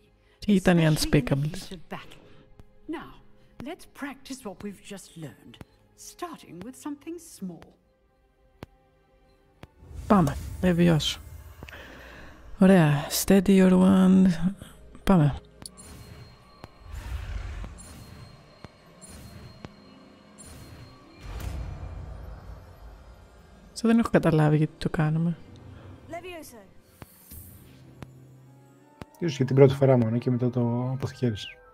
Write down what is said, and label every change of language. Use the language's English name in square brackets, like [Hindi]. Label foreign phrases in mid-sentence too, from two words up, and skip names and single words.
[Greek] Τι ήταν οι unspeakables? [English] Now, let's practice what we've just learned, starting with something small. [Greek] Πάμε, Levioso. Ωραία, [English] steady your wand. [Greek] Πάμε. Δεν έχω καταλάβει γιατί το κάνουμε. Ίσως για την πρώτη φορά μόνο και μετά το αποθηκεύεις.